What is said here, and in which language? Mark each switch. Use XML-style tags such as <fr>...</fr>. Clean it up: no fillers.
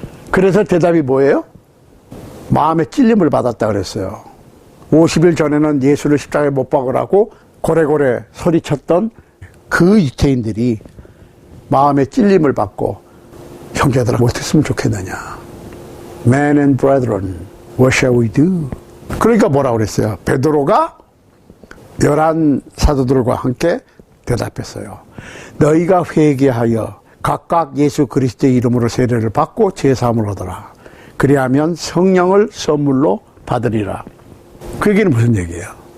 <ko>그래서 대답이 뭐예요? 마음의 찔림을 받았다 그랬어요. 50일 전에는 예수를 십자가에 못 박으라고 고래고래 소리쳤던 그 유대인들이 마음의 찔림을 받고 형제들아 어떻게 했으면 좋겠느냐.</ko> <en>Men and brethren, what shall we do?</en> <ko>그러니까 뭐라고 그랬어요? 베드로가 11 사도들과 함께 대답했어요. 너희가 회개하여 각각 예수 그리스도의 이름으로 세례를 받고 제사함을 얻어라. 그리하면 성령을 선물로 받으리라. 그 얘기는 무슨 얘기예요?</ko>